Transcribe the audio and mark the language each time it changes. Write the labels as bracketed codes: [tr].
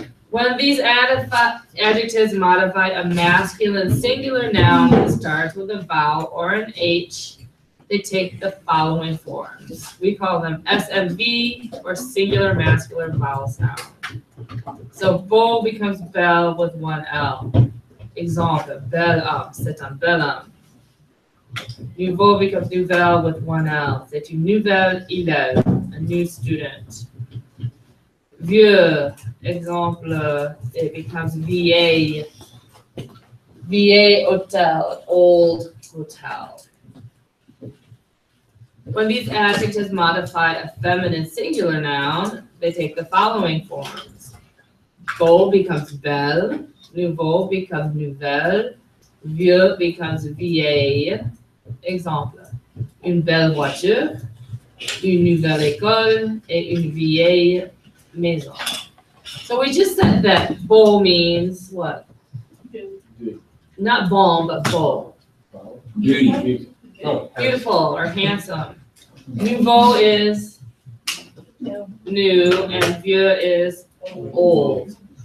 [en] When these adjectives modify a masculine singular noun that starts with a vowel or an H, they take the following forms. We call them SMV, or singular masculine vowel sound. So beau becomes belle with one L. [fr] Exemple, bel homme, c'est un bel homme. [en] Nouveau becomes nouvelle with one L. [fr] C'est une nouvelle élève, [en] a new student. Vieux, exemple, it becomes vieille. Vieille hôtel, old hotel. When these adjectives modify a feminine singular noun, they take the following forms. Beau becomes belle, nouveau becomes nouvelle, Vieux becomes vieille. [fr] Exemple, une belle voiture, une nouvelle école, et une vieille maison. [en] So we just said that beau means what? Not bon, but beau. Beauty. Oh, Beautiful or handsome. Nouveau is new and vieux is old.